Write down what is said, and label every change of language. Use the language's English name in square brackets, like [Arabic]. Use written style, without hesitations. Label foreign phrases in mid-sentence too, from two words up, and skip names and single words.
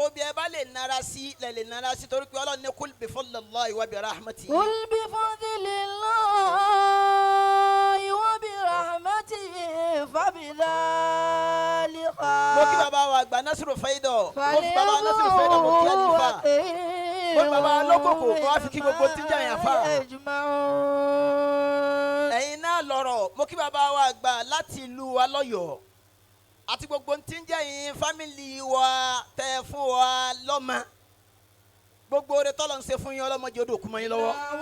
[Yoruba] tẹ́ bá lè nara sí lẹ lè nara sí torí pé Ọlọ́run ní [Arabic] قل بفضل الله وبرحمته. قل بفضل الله وبرحمته فبذلك [Yoruba] mo kí bàbá wa àgbà Nasiru Faido mo fi bàbá Nasiru Faido mo kí àlìfà mo bàbá lókòkò mo wá fi kí gbogbo tíjà yẹn fà. ẹ̀yin náà lọ̀rọ̀ mo kí bàbá wa àgbà láti ìlú wa lọ́yọ̀ọ́ àti gbogbo tí ń jẹ́ yín fámìlì wa tẹ fún wa lọ́mọ gbogbo oore tọ́lọ̀ ń ṣe fún yín ọlọ́mọdé odò kúmọ yín lọ́wọ́.